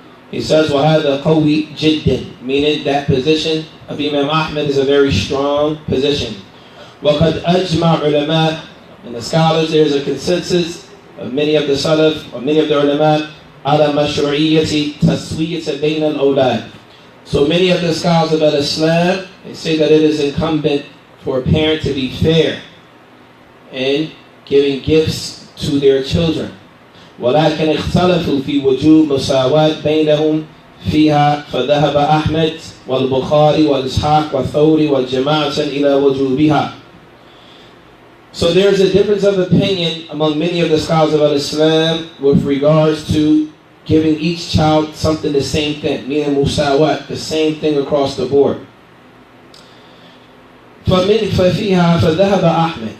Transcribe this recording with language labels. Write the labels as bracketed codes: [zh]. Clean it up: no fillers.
[en] He says, [ar] وَهَذَا قَوِي جِدًّا. [en] Meaning that position of Imam Ahmad is a very strong position. [ar] وَقَدْ أَجْمَعْ عُلَمَاء. [en] And the scholars, there is a consensus of many of the Salaf, or many of the ulama, [ar] عَلَى مَشْرُعِيَّةِ تَسْوِيَّةَ بَيْنَ الْأَوْلَادِ. [en] So many of the scholars of Islam, they say that it is incumbent for a parent to be fair in giving gifts to their children. [ar] ولكن اختلفوا في وجوب مساواة بينهم فيها فذهب أحمد والبخاري والإسحاق والثوري والجماعة إلى وجوبها. [en] So there is a difference of opinion among many of the scholars of Islam with regards to giving each child something the same thing, meaning musawat, the same thing across the board. [ar] ففيها فذهب أحمد.